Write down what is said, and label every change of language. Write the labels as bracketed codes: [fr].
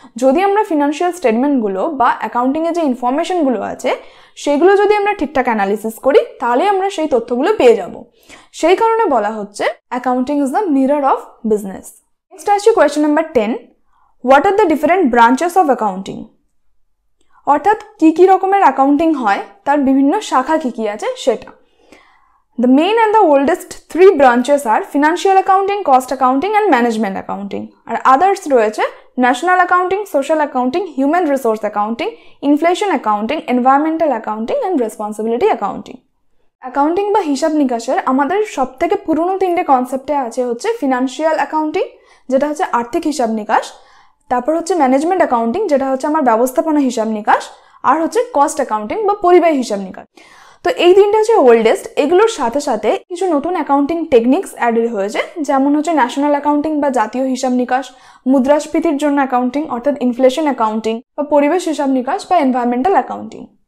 [bn] যদি আমরা ফিনান্সিয়াল স্টেটমেন্টগুলো বা অ্যাকাউন্টিংয়ে যে ইনফরমেশনগুলো আছে সেগুলো যদি আমরা ঠিকঠাক অ্যানালিসিস করি তাহলে আমরা সেই তথ্যগুলো পেয়ে যাব। সেই কারণে বলা হচ্ছে [en] Accounting is the mirror of business. Next আসছে question number 10, what are the different branches of accounting. [bn] অর্থাৎ কি রকমের অ্যাকাউন্টিং হয় তার বিভিন্ন শাখা কি আছে সেটা। [en] The main and the oldest 3 branches are financial accounting, cost accounting and management accounting. আর others রয়েছে national accounting, social accounting, human resource accounting, inflation accounting, environmental accounting and responsibility accounting. [bn] Accounting বা হিসাব নিকাশের আমাদের সবথেকে পুরনো 3টে কনসেপ্টে আছে হচ্ছে ফিনান্সিয়াল অ্যাকাউন্টিং, যেটা হচ্ছে আর্থিক হিসাব নিকাশ, তারপর হচ্ছে ম্যানেজমেন্ট অ্যাকাউন্টিং, যেটা হচ্ছে আমার ব্যবস্থাপনা হিসাব নিকাশ, আর হচ্ছে কস্ট অ্যাকাউন্টিং বা পরিব্যয় হিসাব নিকাশ। তো এই 3টে হচ্ছে ওল্ডেস্ট। এগুলোর সাথে সাথে কিছু নতুন অ্যাকাউন্টিং টেকনিক্স অ্যাডেড হয়েছে, যেমন হচ্ছে ন্যাশনাল অ্যাকাউন্টিং বা জাতীয় হিসাব নিকাশ, মুদ্রাস্ফীতির জন্য অ্যাকাউন্টিং অর্থাৎ ইনফ্লেশন অ্যাকাউন্টিং, বা পরিবেশ হিসাব নিকাশ বা এনভায়রনমেন্টাল অ্যাকাউন্টিং।